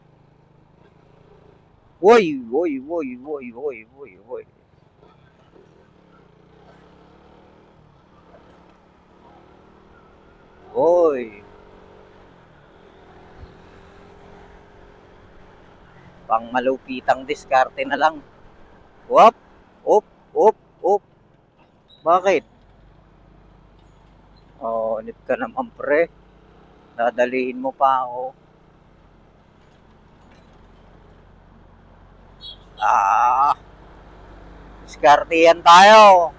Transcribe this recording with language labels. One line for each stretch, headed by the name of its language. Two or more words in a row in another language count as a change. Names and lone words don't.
Filipino: Woy, woy, woy, woy, woy, woy, woy. Woy. Pang malupitang diskarte na lang. Wop, op, op, op. Bakit? Oh, nip ka naman pre. Dadalihin mo pa ako. Ah, diskarte yan tayo.